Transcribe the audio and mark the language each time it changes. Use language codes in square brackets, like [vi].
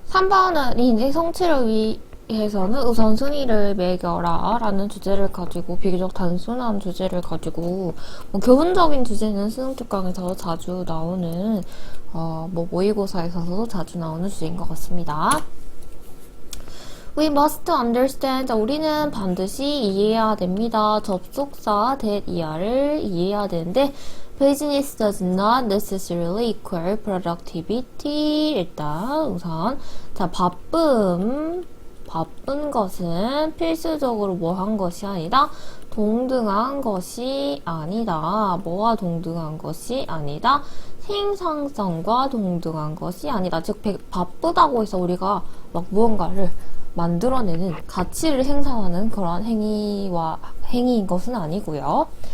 [ko] 3번은 인지 성취를 위해서는 우선순위를 매겨라 라는 주제를 가지고 비교적 단순한 주제를 가지고 교훈적인 주제는 수능 특강에서 자주 나오는 모의고사에서도 자주 나오는 주제인 것 같습니다. [en] We must understand. [ko] 우리는 반드시 이해해야 됩니다. 접속사 that 이하를 이해해야 되는데 [en] Business does not necessarily equal productivity. [ko] 일단 우선 바쁜 것은 필수적으로 뭐 한 것이 아니다. 동등한 것이 아니다. 뭐와 동등한 것이 아니다. 생산성과 동등한 것이 아니다. 즉 바쁘다고 해서 우리가 막 무언가를 만들어내는 가치를 생산하는 그런 행위인 것은 아니고요.